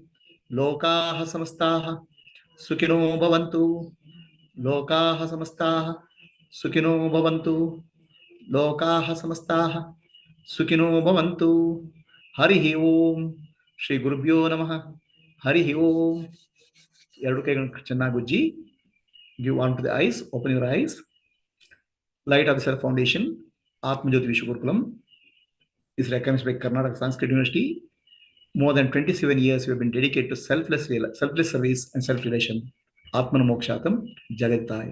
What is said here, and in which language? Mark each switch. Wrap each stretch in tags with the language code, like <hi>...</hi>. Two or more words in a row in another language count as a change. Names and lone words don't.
<sa>लोकाः समस्ताः सुखिनो भवन्तु. लोकाः समस्ताः सुखिनो भवन्तु. लोकाः समस्ताः सुखिनो भवन्तु. हरिः ॐ। श्री गुरुभ्यो नमः. हरिः ॐ.</sa> <kn>ಎರಡು ಕೈಗಳನ್ನು ಚೆನ್ನಾಗಿ ಉಜ್ಜಿ.</kn> <en>Give on to the eyes. Open your eyes. Light of the Self Foundation, Atma Jyoti Vishwagurukulam is recognized by Karnataka Sanskrit University. More than 27 years we have been dedicated to selfless service and self-realization.</en> <sa>आत्मनो मोक्षार्थं जगद्धिताय.</sa>